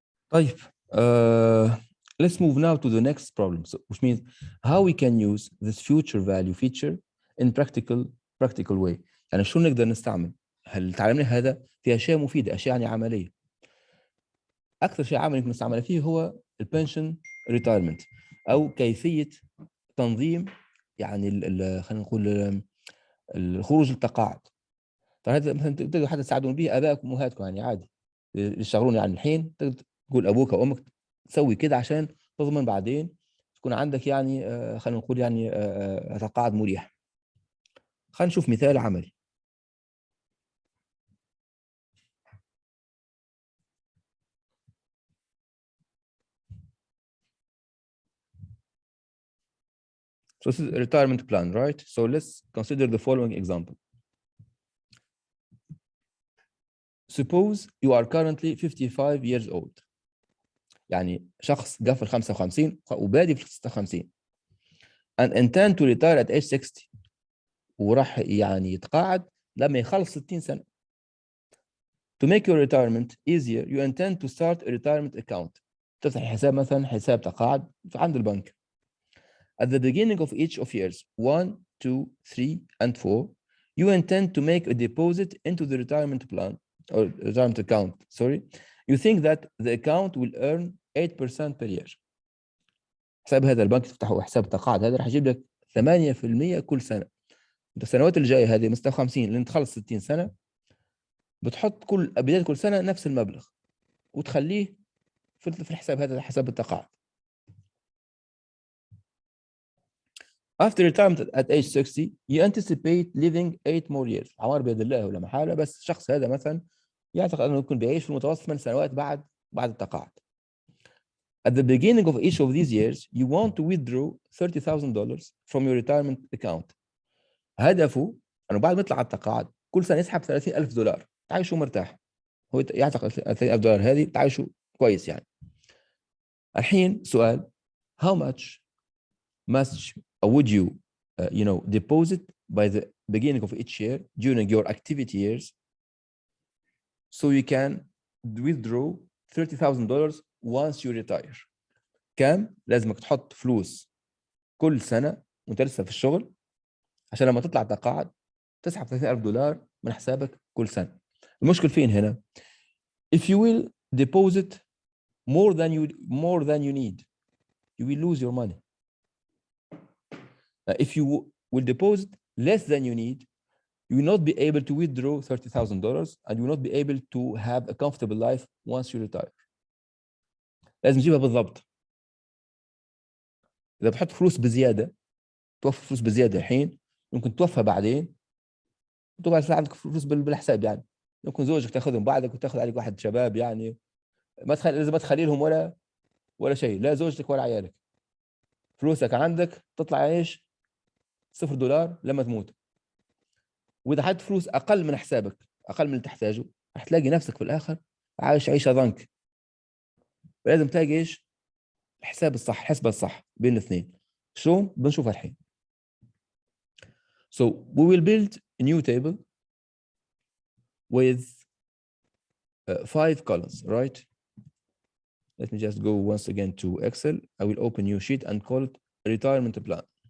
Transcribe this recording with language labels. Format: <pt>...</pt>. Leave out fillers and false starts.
<ar>طيب</ar> <en>let's move now to the next problem, so, which means how we can use this future value feature in practical way.</en> <ar>يعني شو نقدر نستعمل هل تعلمنا هذا في اشياء مفيدة، اشياء يعني عملية. اكثر شيء عملي ممكن نستعمله فيه هو البنشن ريتايرمنت او كيفية تنظيم يعني خلينا نقول الخروج للتقاعد. فهذا مثلا تقدروا حتى تساعدون به ابائكم وامهاتكم يعني عادي يشتغلون يعني الحين، تقول ابوك او امك تسوي كده عشان تضمن بعدين تكون عندك يعني خلينا نقول يعني تقاعد مريح. خلينا نشوف مثال عملي.</ar> <en>So this is a retirement plan, right? So let's consider the following example. Suppose you are currently 55 years old.</en> <ar>يعني شخص قفل 55 وبادي في 56</ar> <en>and intend to retire at age 60</en> <ar>وراح يعني يتقاعد لما يخلص 60 سنة.</ar> <en>To make your retirement easier, you intend to start a retirement account.</en> <ar>تفتح حساب مثلا حساب تقاعد عند البنك.</ar> <en>At the beginning of each of years 1, 2, 3, and 4, you intend to make a deposit into the retirement plan or retirement account. Sorry, you think that the account will earn 8% per year.</en> <ar>حساب هذا البنك تفتحه حساب تقاعد هذا راح يجيب لك 8% كل سنة. انت السنوات الجاية هذه من 56 لين تخلص 60 سنة بتحط بداية كل سنة نفس المبلغ وتخليه في الحساب هذا حساب التقاعد.</ar> <en>After retirement at age 60, you anticipate living 8 more years.</en> <ar>عمار بيد الله ولا محالة، بس الشخص هذا مثلا يعتقد انه يكون بيعيش في المتوسط 8 سنوات بعد التقاعد.</ar> <en>At the beginning of each of these years, you want to withdraw $30,000 from your retirement account.</en> <ar>هدفه انه بعد ما يطلع على التقاعد كل سنة يسحب $30,000 تعيشه مرتاح. هو يعتقد $30,000 هذه تعيشه كويس يعني. الحين سؤال</ar> <en>how much would you deposit by the beginning of each year during your activity years so you can withdraw $30,000 once you retire.</en> <ar>كم لازمك تحط فلوس كل سنة وانت لسه في الشغل عشان لما تطلع تقاعد تسحب $30,000 من حسابك كل سنة. المشكل فين هنا؟</ar> <en>If you will deposit more than you need, you will lose your money. If you will deposit less than you need, you will not be able to withdraw $30,000 and you will not be able to have a comfortable life once you retire.</en> <ar>لازم تجيبها بالضبط. إذا بتحط فلوس بزيادة توفر فلوس بزيادة الحين ممكن توفى بعدين وتبقى عندك فلوس بالحساب يعني. ممكن زوجك تاخذهم بعدك وتاخذ عليك واحد شباب يعني لازم ما تخلي لهم ولا شيء، لا زوجتك ولا عيالك. فلوسك عندك تطلع عيش $0 لما تموت. واذا حطيت فلوس اقل من حسابك اقل من اللي تحتاجه راح تلاقي نفسك في الاخر عايش عيشه ضنك. لازم تلاقي ايش الحساب الصح، حسبه الصح بين الاثنين. شلون بنشوفها الحين.</ar> <en>So we will build a new table with 5 columns, right? Let me just go once again to Excel. I will open new sheet and call it retirement plan.</en>